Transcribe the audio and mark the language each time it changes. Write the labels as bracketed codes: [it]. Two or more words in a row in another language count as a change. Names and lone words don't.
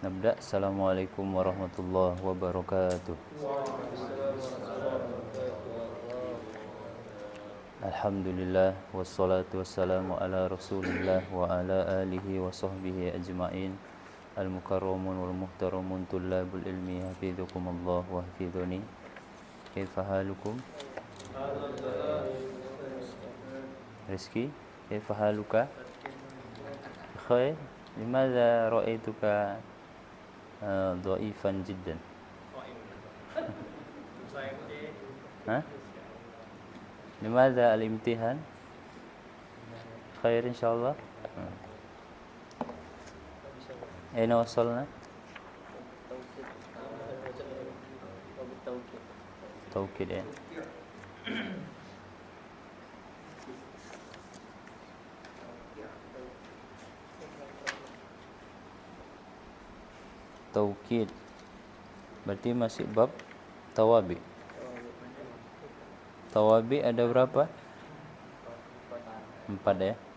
[ar] Bismillah. السلام عليكم ورحمة الله وبركاته. الحمد لله والصلاة والسلام على رسول الله و على آله و صحبه أجمعين. المكرمون و المحترمون طلاب العلم حفظكم الله و حفظني. كيف حالكم؟ رزقي، كيف حالك? Khair. لماذا رأيتك ضعيفا جدا? Ha? لماذا الامتحان؟ خير إن شاء الله. أين وصلنا? [id] Tawkid ya. Taukid berarti masih bab tawabi. Tawabi ada berapa? 4 ya.